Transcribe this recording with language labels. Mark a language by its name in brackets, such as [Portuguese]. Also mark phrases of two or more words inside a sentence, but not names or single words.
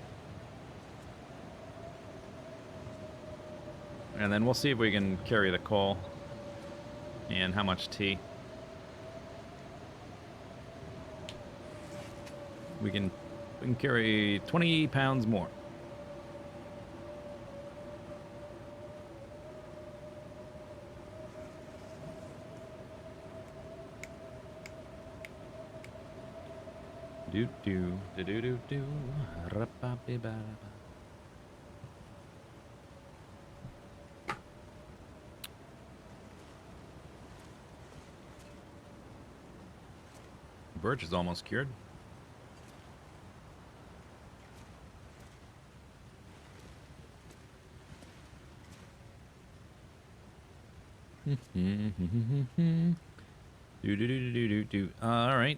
[English] And then we'll see if we can carry the coal. And how much tea. We can carry 20 pounds more. Do do do do do do. Ra-ba-bi-ba-ba. Birch is almost cured. All right.